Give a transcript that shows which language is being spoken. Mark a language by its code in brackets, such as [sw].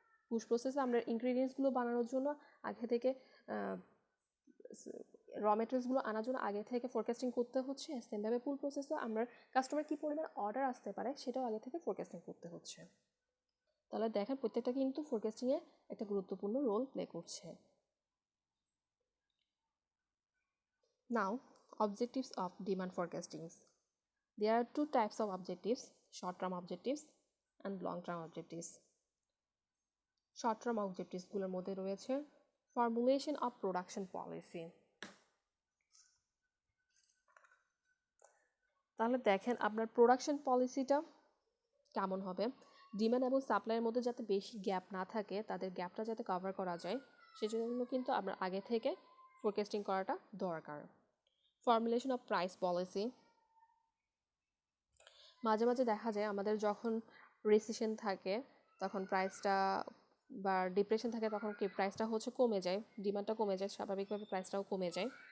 [bn] Push প্রসেসে আমরা ইনগ্রিডিয়েন্টসগুলো বানানোর জন্য আগে থেকে র মেটেরিয়ালসগুলো আনার জন্য আগে থেকে ফোরকাস্টিং করতে হচ্ছে। সেমভাবে পুল প্রসেসে আমরা কাস্টমার কী পরিমাণ অর্ডার আসতে পারে সেটাও আগে থেকে ফোরকাস্টিং করতে হচ্ছে। তাহলে দেখেন, প্রত্যেকটা কিন্তু ফোরকাস্টিংয়ে একটা গুরুত্বপূর্ণ রোল প্লে করছে। [en] Now, objectives of demand forecasting. There are two types of objectives, short-term objectives and long-term objectives. Short-term objectives [bn] গুলোর মধ্যে রয়েছে [en] formulation of production policy. [bn] তাহলে দেখেন, আপনার প্রোডাকশন পলিসিটা কেমন হবে, ডিমান্ড এবং সাপ্লাইয়ের মধ্যে যাতে বেশি গ্যাপ না থাকে, তাদের গ্যাপটা যাতে কভার করা যায়, সেজন্য কিন্তু আপনার আগে থেকে ফোরকাস্টিং করাটা দরকার। [en] formulation of price policy, [bn] মাঝে মাঝে দেখা যায় আমাদের যখন রিসেশন থাকে তখন প্রাইসটা, বা ডিপ্রেশন থাকে তখন কি প্রাইসটা হচ্ছে কমে যায়, ডিমান্ডটা কমে যায়, স্বাভাবিকভাবে প্রাইসটাও কমে যায়।